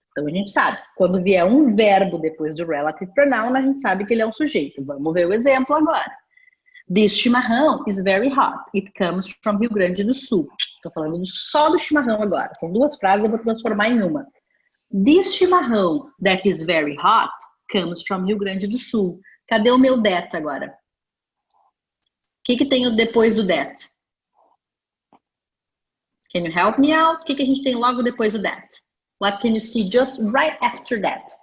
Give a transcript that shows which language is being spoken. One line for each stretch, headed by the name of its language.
Portuguese: Então a gente sabe, quando vier um verbo depois do relative pronoun, a gente sabe que ele é um sujeito. Vamos ver o exemplo agora.
English: This chimarrão is very hot. It comes from Rio Grande do Sul.
Portuguese: Estou falando só do chimarrão agora. São duas frases, eu vou transformar em uma.
English: This chimarrão that is very hot comes from Rio Grande do Sul.
Portuguese: Cadê o meu that agora? O que tem depois do that?
English: Can you help me out?
Portuguese: O que a gente tem logo depois do that?
English: What can you see just right after that?